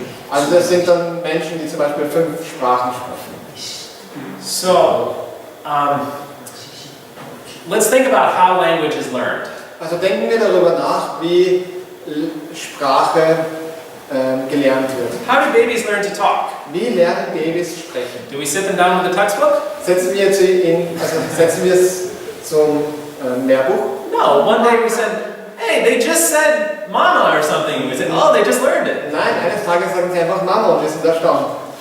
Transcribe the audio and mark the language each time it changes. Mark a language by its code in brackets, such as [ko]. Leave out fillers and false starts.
[de] Also das sind dann Menschen, die zum Beispiel 5 Sprachen sprechen. [en] So, let's think about how language is learned. [de] Also denken wir darüber nach, wie Sprache gelernt wird. [en] How do babies learn to talk? [de] Wie lernen Babys sprechen? [en] Do we sit them down with a textbook? [de] Setzen wir es zum Lehrbuch? [en] No, one day we said, hey, they just said mama or something. We said, oh, they just learned it. [de] Nein, eines Tages sagen sie einfach Mama und wir sind erstaunt.